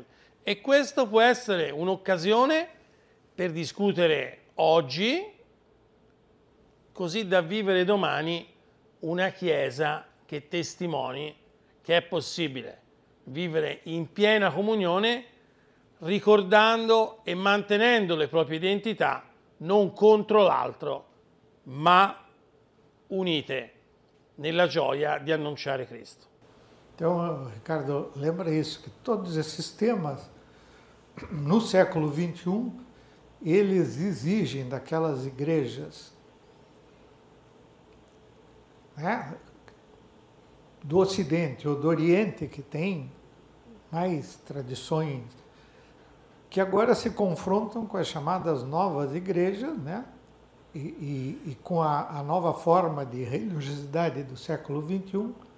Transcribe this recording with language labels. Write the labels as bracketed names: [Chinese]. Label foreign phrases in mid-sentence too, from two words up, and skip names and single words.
[Italian] E questo può essere un'occasione per discutere oggi, così da vivere domani una Chiesa che testimoni che è possibile vivere in piena comunione, ricordando e mantenendo le proprie identità, non contro l'altro, ma unite nella gioia di annunciare Cristo. [Portuguese] Então, Ricardo, lembra isso, que todos esses temas, no século XXI, eles exigem daquelas igrejas, né, do Ocidente ou do Oriente, que tem mais tradições, que agora se confrontam com as chamadas novas igrejas, né, e com a nova forma de religiosidade do século XXI,